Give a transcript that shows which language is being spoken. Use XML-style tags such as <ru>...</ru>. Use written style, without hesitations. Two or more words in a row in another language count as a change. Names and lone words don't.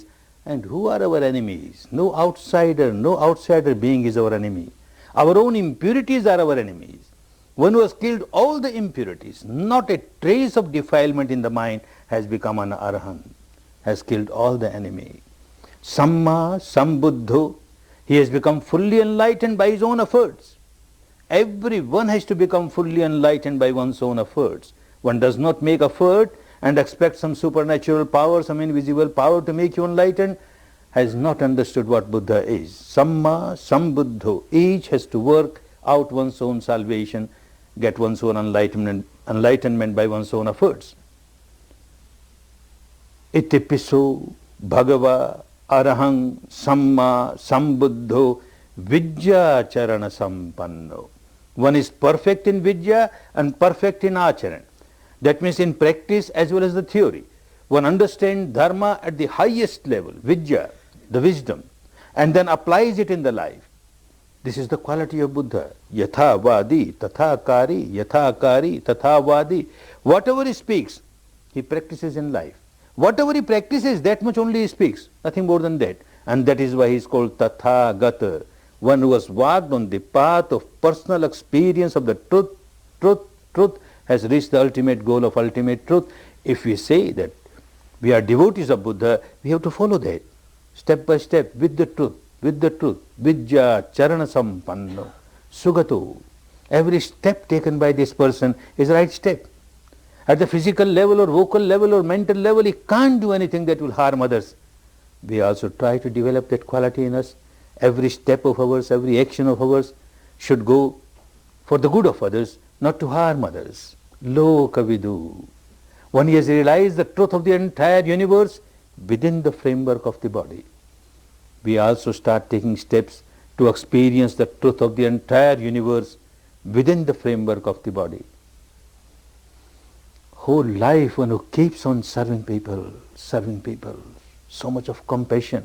<en>And who are our enemies? No outsider being is our enemy. Our own impurities are our enemies. One who has killed all the impurities, not a trace of defilement in the mind, has become an arahant, has killed all the enemy.</en> <pi>Samma sambuddho,</pi> <en>he has become fully enlightened by his own efforts. Everyone has to become fully enlightened by one's own efforts. One does not make effort and expect some supernatural power, some invisible power to make you enlightened, has not understood what Buddha is.</en> <pi>Samma sambuddho,</pi> <en>each has to work out one's own salvation, get one's own enlightenment by one's own efforts.</en> <pi>Iti pisu bhagava arahang samma sambuddho vidya charana sampanno.</pi> <en>One is perfect in vidya and perfect in acharan. That means in practice as well as the theory. One understands dharma at the highest level, vidya, the wisdom, and then applies it in the life. This is the quality of Buddha.</en> <pi>Yatha vadi, tatha kari, yatha kari, tatha vadi.</pi> <en>Whatever he speaks, he practices in life. Whatever he practices, that much only he speaks, nothing more than that. And that is why he is called Tathagata, one who has walked on the path of personal experience of the truth, has reached the ultimate goal of ultimate truth. If we say that we are devotees of Buddha, we have to follow that, step by step, with the truth,</en> <pi>vidya charana sampanno, sugato.</pi> <en>Every step taken by this person is the right step. At the physical level or vocal level or mental level, he can't do anything that will harm others. We also try to develop that quality in us. Every step of ours, every action of ours should go for the good of others, not to harm others.</en> <pi>Loka vidu.</pi> <en>One has realized the truth of the entire universe within the framework of the body. We also start taking steps to experience the truth of the entire universe within the framework of the body. Whole life one who keeps on serving people, so much of compassion.</en>